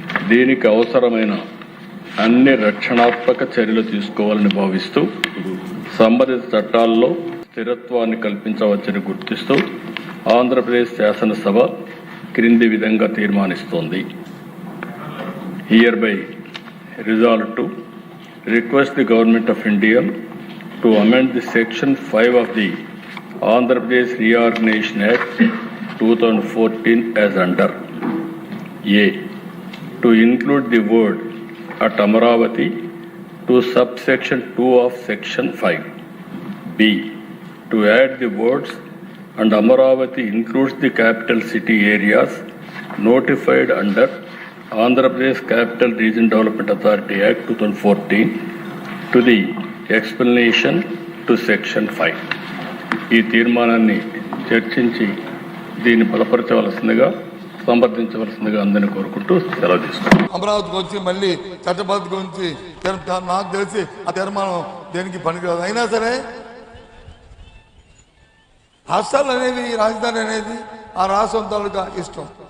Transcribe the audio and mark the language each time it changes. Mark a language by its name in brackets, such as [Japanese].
[Telugu] దీనికి అవసరమైన అన్ని రక్షణాత్మక చర్యలు తీసుకోవాలని భావిస్తూ సంబంధిత చట్టాల్లో స్థిరత్వాన్ని కల్పించవచ్చని గుర్తిస్తూ ఆంధ్రప్రదేశ్ శాసనసభ క్రింది విధంగా తీర్మానిస్తోంది. [English] Hereby resolved to request the Government of India to amend the Section 5 of the Andhra Pradesh Reorganization Act 2014 as under A. To include the word at Amaravati to subsection 2 of Section 5. B. To add the words and Amaravati includes the capital city areas notified under Andhra Pradesh Capital Region Development Authority Act 2014 to the explanation to Section 5. [Telugu] ఈ తీర్మానాన్ని చర్చించి దీన్ని బలపరచవలసిందిగా సమర్థించవలసిందిగా అందరినీ కోరుకుంటూ సెలవు తీసుకుంటాం. అమరావతికి వచ్చి మళ్ళీ చట్టబద్ధ గురించి నాకు తెలిసి ఆ తీర్మానం దేనికి పనికిరాదు. అయినా సరే రాష్ట్రాలు అనేవి రాజధాని అనేది ఆ రాష్ట్రం తాలూకా ఇష్టం.